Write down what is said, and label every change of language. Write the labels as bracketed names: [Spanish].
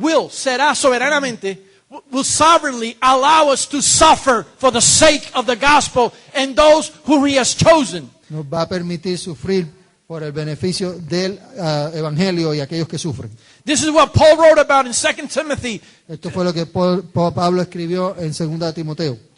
[Spanish] será soberanamente, [English] will sovereignly allow us to suffer for the sake of the gospel and those who he has chosen. [Spanish] nos va a permitir sufrir por el beneficio del evangelio y aquellos que sufren. [English] This is what Paul wrote about in 2 Timothy, [Spanish] Esto fue lo que Pablo escribió en 2 Timoteo,